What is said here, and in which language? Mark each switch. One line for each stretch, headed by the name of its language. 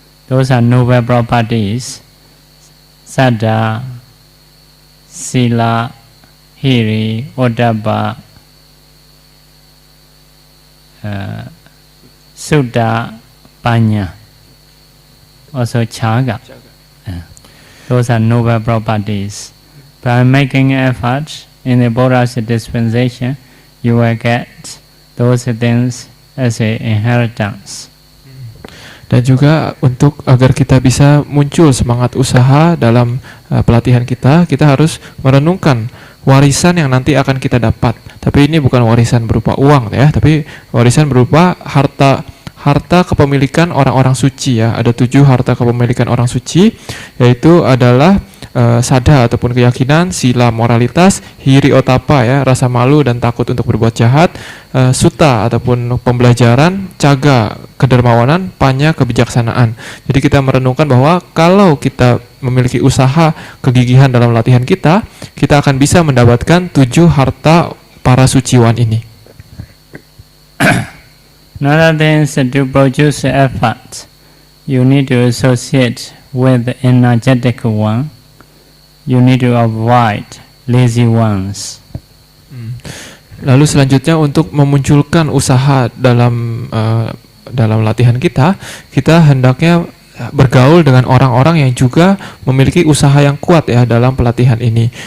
English: Those are noble properties: Saddha, Sila, Hiri, Oddappa, Sutta, Panya, also Chaga. Those are noble properties. By making efforts in the Buddha's dispensation, you will get those things as an inheritance.
Indonesian: Dan juga untuk agar kita bisa muncul semangat usaha dalam pelatihan kita harus merenungkan warisan yang nanti akan kita dapat. Tapi ini bukan warisan berupa uang ya, tapi warisan berupa harta kepemilikan orang-orang suci ya. Ada 7 harta kepemilikan orang suci, yaitu adalah Saddha ataupun keyakinan, Sila moralitas, Hiri otapa ya, rasa malu dan takut untuk berbuat jahat, Sutta ataupun pembelajaran, Caga kedermawanan, Panya kebijaksanaan. Jadi kita merenungkan bahwa kalau kita memiliki usaha kegigihan dalam latihan kita akan bisa mendapatkan 7 harta para suciwan ini.
English: Another thing is to produce effort. You need to associate with the energetic one. You need to avoid lazy ones.
Indonesian: Lalu selanjutnya untuk memunculkan usaha dalam latihan kita hendaknya bergaul dengan orang-orang yang juga memiliki usaha yang kuat ya dalam pelatihan ini.